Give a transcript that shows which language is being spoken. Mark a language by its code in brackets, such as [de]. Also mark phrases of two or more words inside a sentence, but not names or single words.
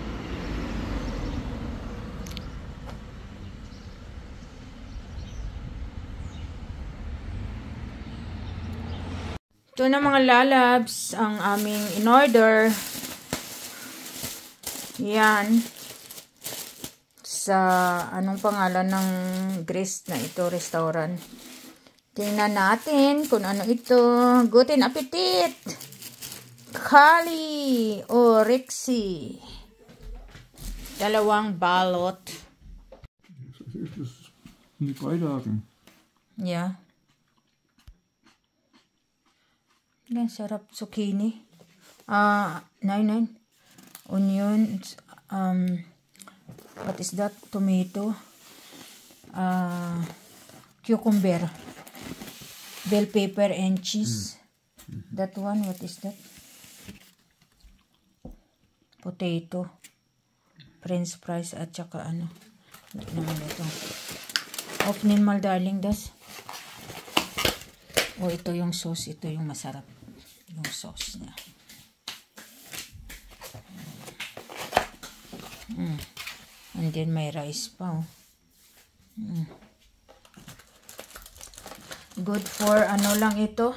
[tl] Ito na mga lalabs, ang aming in-order. Yan. Sa anong pangalan ng Greece na ito, restaurant. Tingnan natin kung ano ito. [de] Guten Appetit! [el] Καλή όρεξη. [tl] 2 balot. [de] Die Beilagen. [en] Yeah. [tl] Yan, sarap. [en] Zucchini. Onions. What is that? Tomato. Cucumber. Bell pepper and cheese. That one, what is that? Potato. French fries [tl] at saka ano. Hindi naman ito. [de] Openin mal darling, das. [tl] Oh, ito yung sauce. Ito yung masarap. Yung sauce niya. And then may rice pa, oh. [en] Good for [tl] ano lang ito.